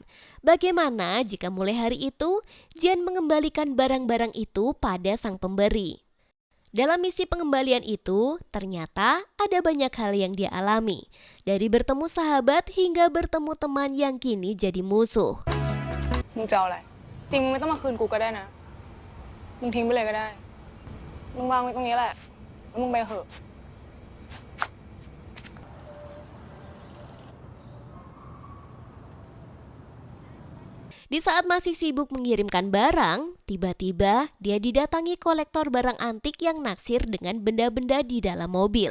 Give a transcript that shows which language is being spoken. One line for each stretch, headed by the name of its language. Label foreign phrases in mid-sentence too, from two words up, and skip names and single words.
Indonesian: Bagaimana jika mulai hari itu, Jian mengembalikan barang-barang itu pada sang pemberi. Dalam misi pengembalian itu, ternyata ada banyak hal yang dia alami. Dari bertemu sahabat hingga bertemu teman yang kini jadi musuh.
Thai: มึงจะเอาอะไรจริงมึงไม่ต้องมาคืนกูก็ได้นะมึงทิ้งไปเลยก็ได้มึงวางไว้ตรงนี้แหละแล้วมึงไปเถอะ
Indonesian: Di saat masih sibuk mengirimkan barang, tiba-tiba dia didatangi kolektor barang antik yang naksir dengan benda-benda di dalam mobil.